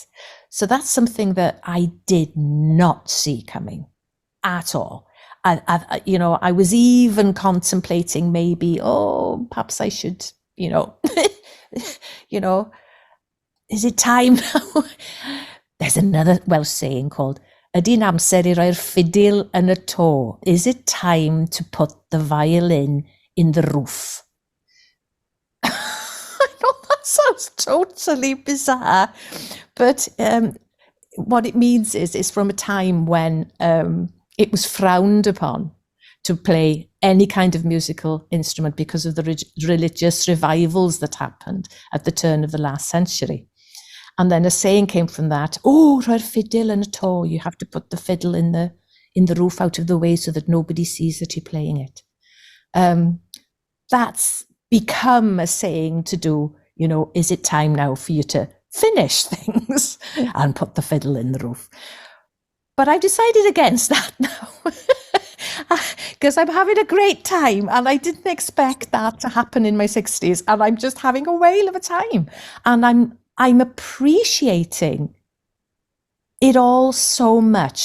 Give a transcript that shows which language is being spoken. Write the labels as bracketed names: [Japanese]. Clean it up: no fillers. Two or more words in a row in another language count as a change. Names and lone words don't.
[English] So that's something that I did not see coming at all. I was even contemplating maybe, perhaps I should, is it time now? There's another Welsh saying called, [Welsh] ydy'n amser I roi'r fiddle yn y to? [English] Is it time to put the violin in the roof? I know that sounds totally bizarre, but what it means is it's from a time when it was frowned upon to play any kind of musical instrument because of the religious revivals that happened at the turn of the last century. And then a saying came from that, [Welsh] roi'r fiddle yn y to, [English] you have to put the fiddle in the roof out of the way so that nobody sees that you're playing it. That's become a saying to do, is it time now for you to finish things and put the fiddle in the roof? But I've decided against that now, because I'm having a great time, and I didn't expect that to happen in my 60s, and I'm just having a whale of a time, and I'm appreciating it all so much.